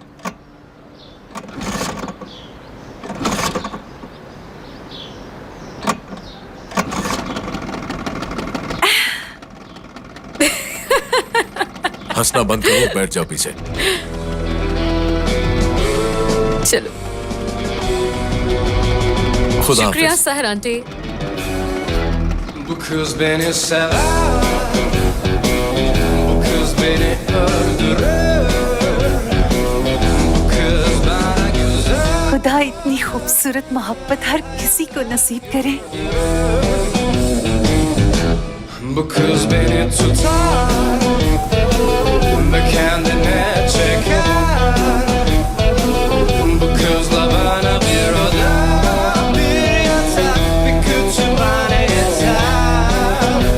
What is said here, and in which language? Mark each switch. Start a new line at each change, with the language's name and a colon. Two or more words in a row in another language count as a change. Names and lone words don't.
Hindi: हंसना बंद करो, बैठ जाओ पीछे। चलो। खुदा शुक्रिया हाफिज। सहर आंटी।
Turkish: Bu kız beni sever, bu kız beni öldürür, bu kız bana güzel.
Hindi: खुदा इतनी खूबसूरत मोहब्बत हर किसी को नसीब करे।
Turkish: Bu kız beni tutar ve kendine çeker. Bu kızla bana bir oda, bir yatak, bir kütüphane yeter.